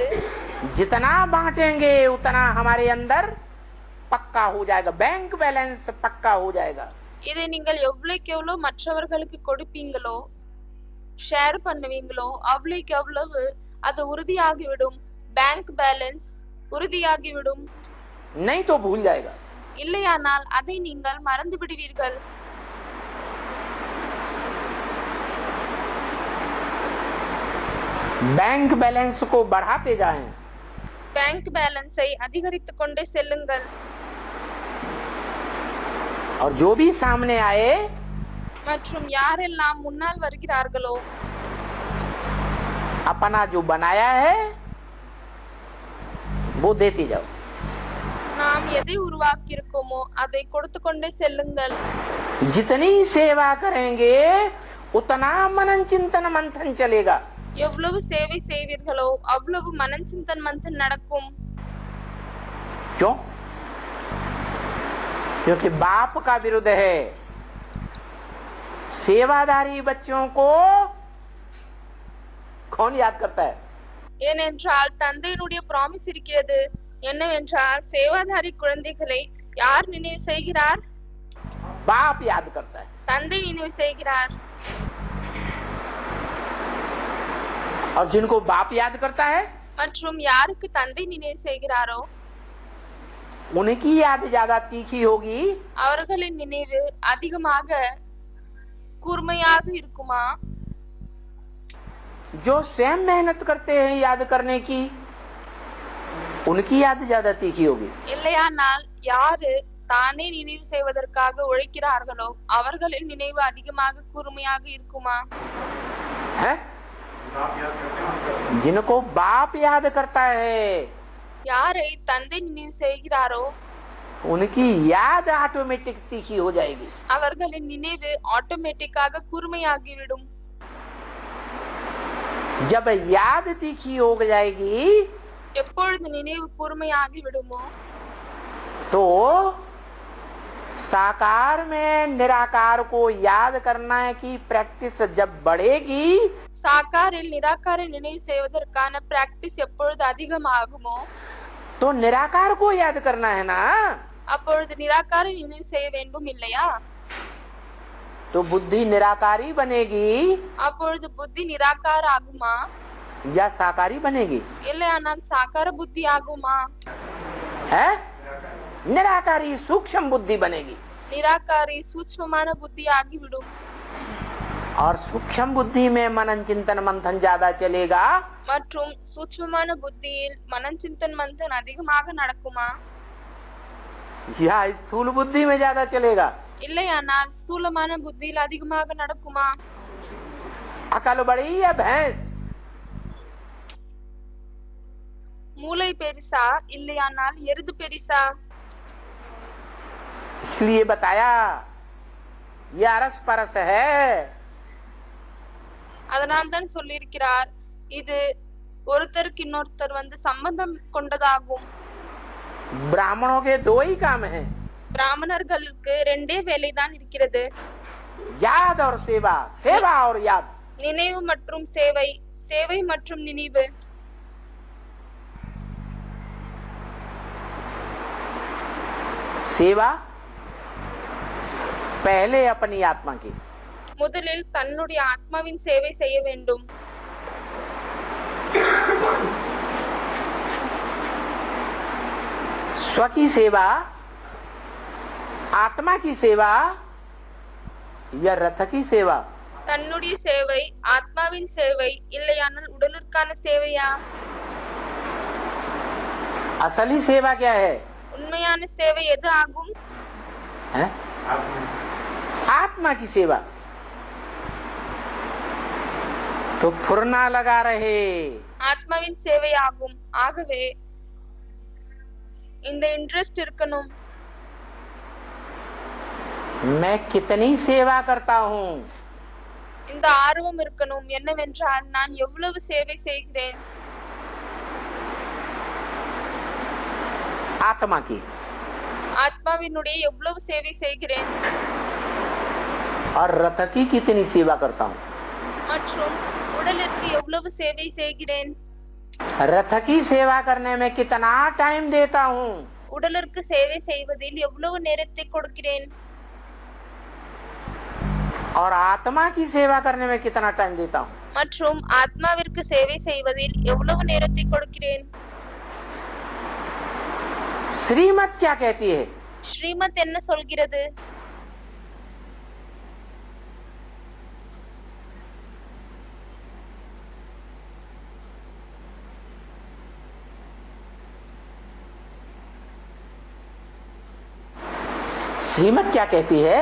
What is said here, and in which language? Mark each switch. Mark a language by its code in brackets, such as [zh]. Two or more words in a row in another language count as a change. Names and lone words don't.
[hi] जितना बांटेंगे उतना हमारे अंदर पक्का हो जाएगा, [en] bank balance [hi] पक्का हो जाएगा। [ta] இதை நீங்கள் எவ்வளவுக்கு எவ்வளவு மற்றவர்களுக்கு கொடுப்பீங்களோ, ஷேர் பண்ணுவீங்களோ, அவ்வளவுக்கு எவ்வளவு அது உறுதியாகிவிடும். [en] bank balance [ta] உறுதியாகிவிடும். [hi] नहीं तो भूल जाएगा। [ta] இல்லையானால் அதை நீங்கள் மறந்து விடுவீர்கள். [en] bank balance [hi] को बढ़ाते जाएं। [en] bank balance [ta] அதிகரித்துக் கொண்டே செல்லுங்கள். [hi] और जो भी सामने आए, [ta] மற்றும் யாரெல்லாம் முன்னால் வருகிறார்களோ, [hi] अपना जो बनाया है वो देते जाओ। [ta] நாம் எதை உருவாக்கி இருக்கோமோ அதை கொடுத்து கொண்டே செல்லுங்கள். [hi] जितनी सेवा करेंगे उतना मनन चिंतन मंथन चलेगा। [ta] எவ்வளவு சேவை செய்வீர்களோ அவ்வளவு [hi] मनन चिंतन मंथन [ta] நடக்கும். [hi] क्यों? क्योंकि बाप का विरुद्ध है। सेवादारी बच्चों को कौन याद करता है? [ta] ஏனென்றால் தந்தையினுடைய ப்ராமிஸ் இருக்கிறது. என்னவென்றால் சேவாதாரி குழந்தைகளை யார் நினைவு செய்கிறார்? [hi] बाप याद करता है। [ta] தந்தை நினைவு செய்கிறார். [hi] और जिनको बाप याद करता है, [ta] மற்றும் யாருக்கு தந்தை நினைவு செய்கிறாரோ [hi] उनकी याद ज्यादा तीखी होगी [ta] அவர்களின் நினைவு அதிகமாக கூர்மையாக இருக்குமா? [hi] जो स्वयं मेहनत करते हैं याद करने की, उनकी याद ज्यादा तीखी होगी। [ta] இல்லையானால் யாரு தானே நினைவு செய்வதற்காக உழைக்கிறார்களோ அவர்களின் நினைவு அதிகமாக கூர்மையாக இருக்குமா? [hi] है जिनको बाप याद करता है [ta] யாரை தந்தை நினைவு செய்கிறாரோ [hi] उनकी याद ऑटोमेटिक तीखी हो जाएगी। [ta] அவர்களின் நினைவு ஆட்டோமேட்டிக்காக கூர்மையாகிவிடும்। [hi] जब याद तीखी हो जाएगी [ta] எப்பொழுது நினைவு கூர்மையாகி விடுமோ [hi] तो साकार में निराकार को याद करना की प्रैक्टिस जब बढ़ेगी [ta] சாக்காரில் நிராகார நினைவு செய்வதற்கான பிராக்டிஸ் எப்பொழுது அதிகமாகுமோ [hi] तो निराकार को याद करना है ना, [ta] அப்பொழுது நிராகார நினைவு செய்ய வேண்டும் இல்லையா? [hi] तो बुद्धि निराकारी बनेगी [ta] அப்பொழுது புத்தி நிராகார ஆகுமா [hi] या साकारी बनेगी? [ta] இல்லையானால் சாக்கார புத்தி ஆகுமா? [hi] है निराकारी सूक्ष्म बुद्धि बनेगी [ta] நிராகாரி சூட்சுமமான புத்தி ஆகிவிடும்। [hi] और सूक्ष्म बुद्धि में मनन चिंतन मंथन ज्यादा चलेगा [ta] மற்றும் சூட்சுமமான புத்தியில் [hi] मनन चिंतन मंथन [ta] அதிகமாக நடக்குமா? [hi] या स्थूल बुद्धि में ज्यादा चलेगा? [ta] இல்லையானால் ஸ்தூலமான புத்தியில் அதிகமாக நடக்குமா? [hi] अकल बड़ी या भैंस? [ta] மூளை பெரிசா இல்லையானால் எருது பெரிசா? [hi] इसलिए बताया ये अरस परस है। [ta] அதனால் தான் சொல்லியிருக்கிறார் இது ஒருத்தருக்கு இன்னொருத்தர் சம்பந்தம் கொண்டதாகும்। [hi] ब्राह्मणों के दो ही काम हैं, [ta] பிராமணர்களுக்கு ரெண்டே வேலைதான் இருக்கிறது, [hi] याद और सेवा, सेवा और याद। [ta] நினைவு மற்றும் சேவை, சேவை மற்றும் நினைவு। [hi] सेवा पहले अपनी आत्मा की, [ta] முதலில் தன்னுடைய ஆத்மாவின் சேவை செய்ய வேண்டும்। [hi] स्व की सेवा, आत्मा की सेवा या रथ की सेवा? [ta] தன்னுடைய சேவை ஆத்மாவின் சேவை இல்லையானால் உடலுக்கான சேவையா? [hi] असली सेवा क्या है? [ta] உண்மையான சேவை எது ஆகும்? [hi] है? आत्मा की सेवा। तो फुरना लगा रहे, [ta] ஆத்மாவின் சேவை ஆகும்। ஆகவே இந்த இன்ட்ரெஸ்ட் இருக்கணும்। [hi] मैं कितनी सेवा करता हूँ, [ta] இந்த ஆர்வம் இருக்கணும்। என்னவென்றால் நான் எவ்வளவு சேவை செய்கிறேன்। [hi] आत्मा की, [ta] ஆத்மாவினுடைய எவ்வளவு சேவை செய்கிறேன் [hi] और रथ की कितनी सेवा करता हूँ। [ta] மற்றும் உடலிற்கு எவ்வளவு சேவை செய்கிறேன்। [hi] रथ की सेवा करने में कितना टाइम देता हूँ, [ta] உடலிற்கு சேவை செய்வதில் எவ்வளவு நேரத்தை கொடுக்கிறேன்। [hi] और आत्मा की सेवा करने में कितना टाइम देता हूँ। [ta] மற்றும் ஆத்மாவிற்கு சேவை செய்வதில் எவ்வளவு நேரத்தை கொடுக்கிறேன்। [hi] श्रीमत क्या कहती है? [ta] ஸ்ரீமத் என்ன சொல்கிறது? [hi] श्रीमत क्या कहती है?